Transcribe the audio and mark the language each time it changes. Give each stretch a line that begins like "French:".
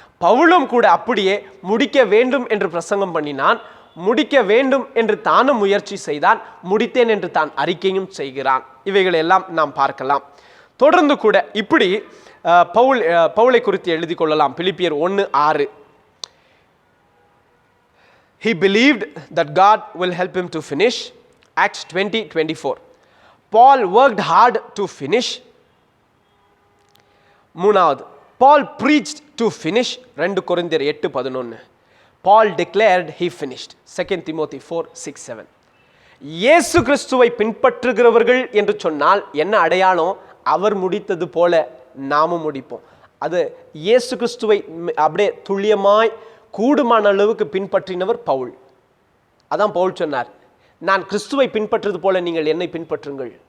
Tamil: பவுலும் கூட அப்படியே முடிக்க வேண்டும் என்று பிரசங்கம் பண்ணினான், முடிக்க வேண்டும் என்று தானும் முயற்சி செய்தான், முடித்தேன் என்று தான் அறிக்கையும் செய்கிறான். இவைகளை எல்லாம் நாம் பார்க்கலாம். தொடர்ந்து கூட இப்படி பவுலை குறித்து எழுதி கொள்ளலாம். பிலிப்பியர் 1:6.
English: He believed that God will help him to finish. Acts 20:24. Paul worked hard to finish.
Tamil: மூணாவது,
English: Paul preached to finish. 2 கொரிந்தியர் 8:11. Paul declared he finished. 2 Timothy 4:6-7.
Tamil: இயேசு கிறிஸ்துவை பின்பற்றுகிறவர்கள் என்று சொன்னால் என்ன அடையாளம்? அவர் முடித்தது போல நாமும் முடிப்போம். அது இயேசு கிறிஸ்துவை அப்படியே துல்லியமாய் கூடுமான அளவுக்கு பின்பற்றினவர் பவுல். அதான் பவுல் சொன்னார், நான் கிறிஸ்துவை பின்பற்றுவது போல நீங்கள் என்னை பின்பற்றுங்கள்.